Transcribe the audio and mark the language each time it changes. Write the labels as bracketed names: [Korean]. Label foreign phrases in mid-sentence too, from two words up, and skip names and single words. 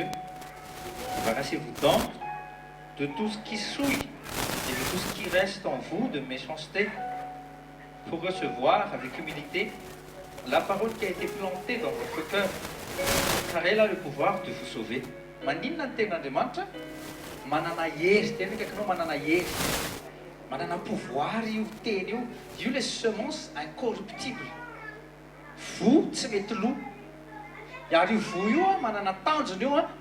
[French] Débarrassez-vous donc de tout ce qui souille et de tout ce qui reste en vous de méchanceté pour recevoir avec humilité la parole qui a été plantée dans votre cœur, car elle a le pouvoir de vous sauver. [Malagasy] Maninona ny ten'Andriamanitra manana hery tena kaikanao manana hery manana pouvoir io teny io [French] le semence incorruptible [Malagasy] vo tsy mety lo ary io vo io manana tanjona io